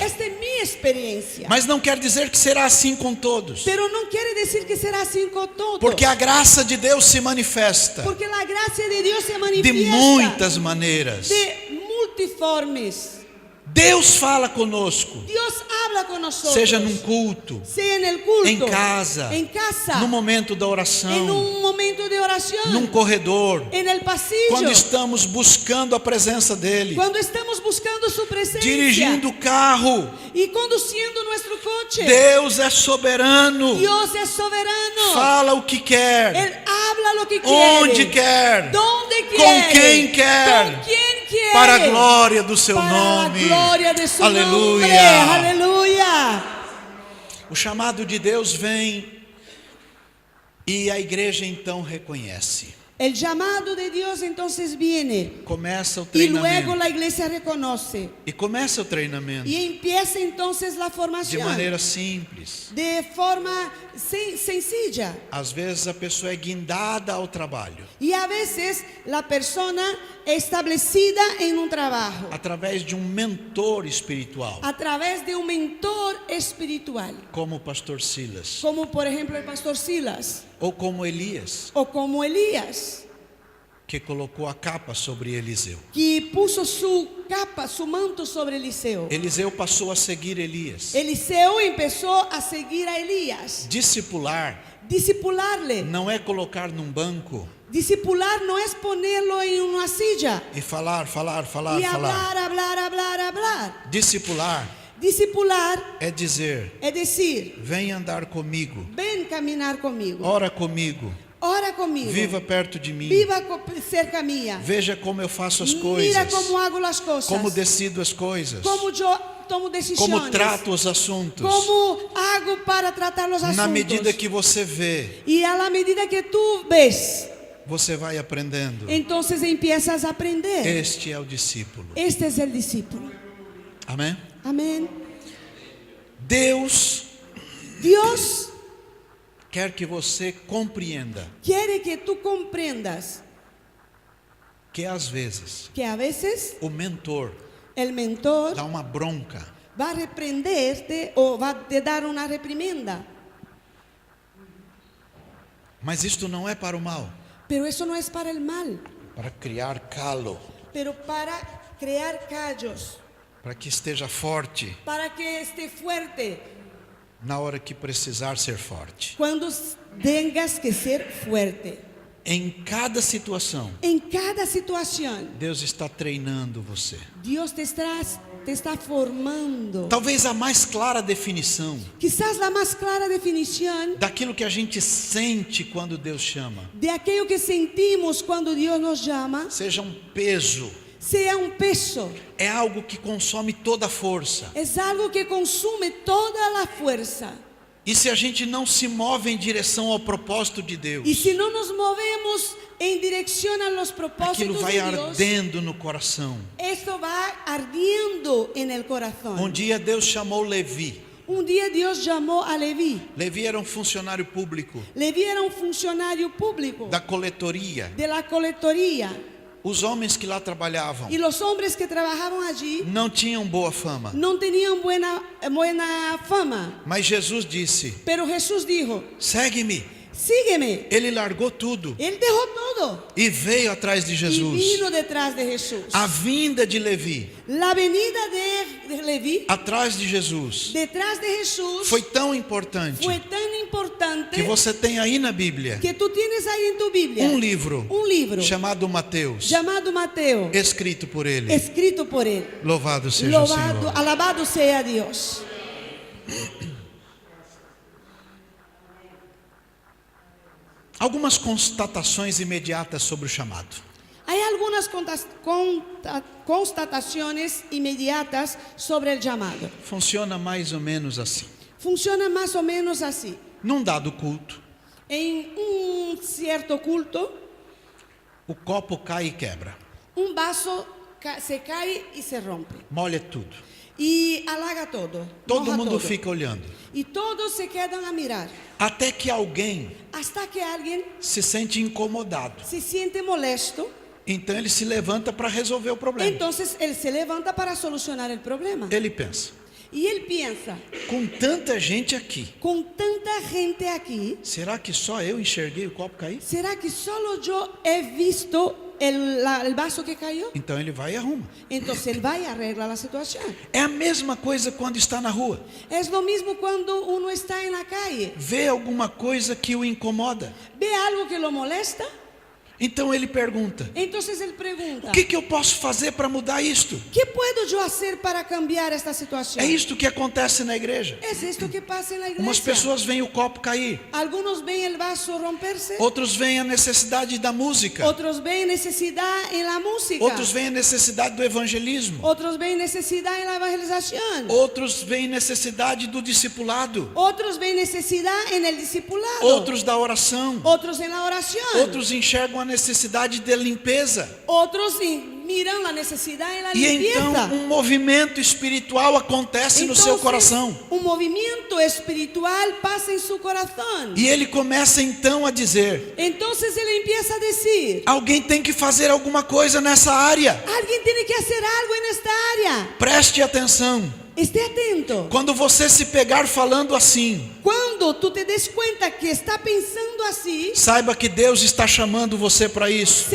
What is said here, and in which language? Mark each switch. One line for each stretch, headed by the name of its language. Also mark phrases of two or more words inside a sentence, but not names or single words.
Spanish: Esta es mi experiencia.
Portuguese: mas não quer dizer que será assim com todos,
Spanish: Pero no quiere decir que será así con todos.
Portuguese: porque a graça de Deus se manifesta
Spanish: Porque la gracia de Dios se de manifiesta
Portuguese: muitas maneiras.
Spanish: de multiformes.
Portuguese: Deus fala conosco,
Spanish: Dios habla con nosotros.
Portuguese: seja num culto,
Spanish: sea en el culto,
Portuguese: em casa,
Spanish: en casa,
Portuguese: no momento da
Spanish: en
Portuguese: oração,
Spanish: un momento de oración,
Portuguese: num corredor,
Spanish: en el pasillo,
Portuguese: quando estamos buscando a presença dEle,
Spanish: cuando estamos buscando su presencia
Portuguese: dirigindo o carro.
Spanish: y conduciendo nuestro coche.
Portuguese: Deus é soberano,
Spanish: Dios es soberano.
Portuguese: fala o que quer,
Spanish: Él habla lo que quiere,
Portuguese: onde quer,
Spanish: donde
Portuguese: com
Spanish: quiere,
Portuguese: quem quer,
Spanish: con quien quiere,
Portuguese: para a glória do seu
Spanish: para
Portuguese: nome.
Spanish: la gloria de su
Portuguese: Aleluia.
Spanish: nombre. Aleluya.
Portuguese: O chamado de Deus vem e a igreja então reconhece.
Spanish: El llamado de Dios entonces viene
Portuguese: Começa o
Spanish: y luego
Portuguese: treinamento.
Spanish: la iglesia reconoce
Portuguese: E começa o treinamento
Spanish: y empieza entonces la de formación
Portuguese: maneira simples.
Spanish: de forma sencilla.
Portuguese: Às vezes a pessoa é guindada ao trabalho
Spanish: Y a veces la persona establecida en un trabajo
Portuguese: através de um mentor espiritual,
Spanish: a través de un mentor espiritual,
Portuguese: como o pastor Silas
Spanish: como por ejemplo el pastor Silas
Portuguese: ou como Elias,
Spanish: o como Elías,
Portuguese: que colocou a capa sobre Eliseu.
Spanish: que puso su capa, su manto sobre Eliseo.
Portuguese: Eliseu passou a seguir Elias.
Spanish: Eliseo empezó a seguir a Elías,
Portuguese: Discipular
Spanish: discipularle.
Portuguese: não é colocar num banco
Spanish: Discipular no es ponerlo en una silla
Portuguese: e falar.
Spanish: y hablar.
Portuguese: Discipular
Spanish: Discipular
Portuguese: é dizer:
Spanish: es decir,
Portuguese: vem andar comigo,
Spanish: ven caminar conmigo,
Portuguese: ora comigo,
Spanish: ora conmigo.
Portuguese: Viva perto de mim.
Spanish: Viva cerca mía.
Portuguese: Veja como eu faço as
Spanish: Mira
Portuguese: coisas.
Spanish: cómo hago las cosas.
Portuguese: Como decido as coisas.
Spanish: Cómo yo tomo decisiones.
Portuguese: Como trato os assuntos.
Spanish: Cómo hago para tratar los asuntos.
Portuguese: Na medida que você vê,
Spanish: Y a la medida que tú ves,
Portuguese: você vai aprendendo.
Spanish: entonces empiezas a aprender.
Portuguese: Este é o discípulo.
Spanish: Este es el discípulo.
Portuguese: Amém?
Spanish: Amén.
Portuguese: Deus
Spanish: Dios
Portuguese: quer que você compreenda
Spanish: quiere que tú comprendas
Portuguese: que às vezes
Spanish: que a veces
Portuguese: o mentor
Spanish: el mentor
Portuguese: dá uma bronca,
Spanish: va a reprenderte o va a te dar una reprimenda.
Portuguese: mas isto não é para o mal,
Spanish: Pero eso no es para el mal,
Portuguese: para criar calo,
Spanish: pero para crear callos,
Portuguese: para que esteja forte
Spanish: para que esté fuerte
Portuguese: na hora que precisar ser forte.
Spanish: cuando tengas que ser fuerte.
Portuguese: Em cada situação,
Spanish: En cada situación,
Portuguese: Deus está treinando você.
Spanish: Dios te está formando.
Portuguese: Talvez a mais clara definição
Spanish: Quizás la más clara definición
Portuguese: daquilo que a gente sente quando Deus chama
Spanish: de aquello que sentimos cuando Dios nos llama
Portuguese: seja um peso,
Spanish: sea un peso.
Portuguese: é algo que consome toda a força.
Spanish: Es algo que consume toda la fuerza.
Portuguese: E se a gente não se move em direção ao propósito de Deus,
Spanish: Y si no nos movemos en dirección a los
Portuguese: aquilo
Spanish: propósitos
Portuguese: vai
Spanish: de Dios,
Portuguese: ardendo no coração.
Spanish: esto va ardiendo en el corazón.
Portuguese: Um dia Deus chamou Levi.
Spanish: Un día Dios llamó a Leví.
Portuguese: Levi era um funcionário público
Spanish: Leví era un funcionario público
Portuguese: da coletoria.
Spanish: de la colectoría.
Portuguese: Os homens que lá trabalhavam
Spanish: Y los hombres que trabajaban allí
Portuguese: não tinham boa fama.
Spanish: no tenían buena fama.
Portuguese: Mas Jesus disse:
Spanish: Pero Jesús dijo,
Portuguese: segue-me.
Spanish: sígueme.
Portuguese: Ele largou tudo
Spanish: Él dejó todo
Portuguese: e veio atrás de
Spanish: y
Portuguese: Jesus.
Spanish: vino detrás de Jesús.
Portuguese: A vinda de Levi
Spanish: La venida de Leví
Portuguese: atrás de Jesus
Spanish: detrás de Jesús
Portuguese: foi tão importante
Spanish: fue tan importante
Portuguese: que você tem aí na Bíblia
Spanish: que tú tienes ahí en tu Biblia
Portuguese: um livro
Spanish: un libro
Portuguese: chamado Mateus,
Spanish: llamado Mateo,
Portuguese: escrito por ele.
Spanish: escrito por él.
Portuguese: Louvado seja o
Spanish: Louvado,
Portuguese: Senhor.
Spanish: alabado sea Dios.
Portuguese: Algumas constatações imediatas sobre o chamado.
Spanish: Hay algunas constataciones inmediatas sobre el llamado.
Portuguese: Funciona mais ou menos assim.
Spanish: Funciona más o menos así.
Portuguese: Num dado culto,
Spanish: En un cierto culto,
Portuguese: o copo cai e quebra.
Spanish: un vaso se cae y se rompe.
Portuguese: Molha tudo.
Spanish: Y halaga todo.
Portuguese: Todo
Spanish: moja
Portuguese: mundo
Spanish: todo.
Portuguese: fica olhando.
Spanish: Y todos se quedan a mirar.
Portuguese: Até que alguém
Spanish: Hasta que alguien
Portuguese: se sente incomodado.
Spanish: se siente molesto.
Portuguese: Então ele se levanta para resolver o problema.
Spanish: Entonces él se levanta para solucionar el problema.
Portuguese: Ele pensa:
Spanish: Y él piensa,
Portuguese: com tanta gente aqui,
Spanish: con tanta gente aquí,
Portuguese: será que só eu enxerguei o copo cair?
Spanish: ¿será que solo yo he visto el vaso que cayó?
Portuguese: Então ele vai e arruma.
Spanish: Entonces él va y arregla la situación.
Portuguese: É a mesma coisa quando está na rua.
Spanish: Es lo mismo cuando uno está en la calle.
Portuguese: Vê alguma coisa que o incomoda.
Spanish: Ve algo que lo molesta.
Portuguese: Então ele pergunta:
Spanish: Entonces él pregunta,
Portuguese: o que eu posso fazer para mudar isto?
Spanish: ¿qué puedo yo hacer para cambiar esta situación?
Portuguese: É isto que acontece na igreja.
Spanish: Es esto que pasa en la iglesia.
Portuguese: Umas pessoas veem o copo cair,
Spanish: Algunos ven el vaso romperse.
Portuguese: outros veem a necessidade da música,
Spanish: Otros ven necesidad en la música.
Portuguese: outros veem a necessidade do evangelismo,
Spanish: Otros ven necesidad en la evangelización.
Portuguese: outros veem necessidade do discipulado,
Spanish: Otros ven necesidad en el discipulado.
Portuguese: outros da oração,
Spanish: Otros en la oración.
Portuguese: outros enxergam a necessidade de limpeza.
Spanish: Otros miran la necesidad en la
Portuguese: E
Spanish: limpieza.
Portuguese: então um movimento espiritual acontece no seu coração.
Spanish: un movimiento espiritual pasa en su corazón.
Portuguese: E ele começa então a dizer:
Spanish: Entonces él empieza a decir,
Portuguese: alguém tem que fazer alguma coisa nessa área.
Spanish: alguien tiene que hacer algo en esta área.
Portuguese: Preste atenção.
Spanish: Esté atento.
Portuguese: Quando você se pegar falando assim,
Spanish: Cuando tú te des cuenta que está pensando así,
Portuguese: saiba que Deus está chamando você para isso.